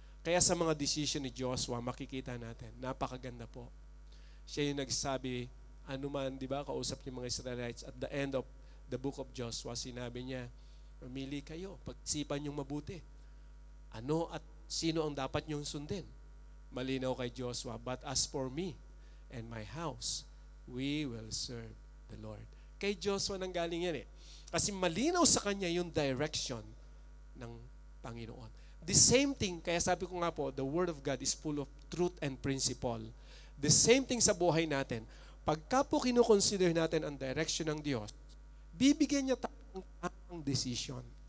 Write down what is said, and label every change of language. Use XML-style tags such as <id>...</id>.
<tl>Kaya sa mga decision ni Joshua, makikita natin, napakaganda po. Siya yung nagsabi, anuman, di ba, kausap niya mga Israelites, at the end of the book of Joshua, sinabi niya, mamili kayo, pag-isipan niyong mabuti. Ano at sino ang dapat niyong sundin?</tl> <en>Malinaw kay Joshua, but as for me and my house, we will serve the Lord.</en> <tl>Kay Joshua nang galing yan eh. Kasi malinaw sa kanya yung direction ng Panginoon.</tl> <en>The same thing, kaya sabi ko nga po, the Word of God is full of truth and principle.</en> <tl>The same thing sa buhay natin. Pagka po kinukonsider natin ang direction ng Diyos, bibigyan niya tayo ng tamang decision.</tl>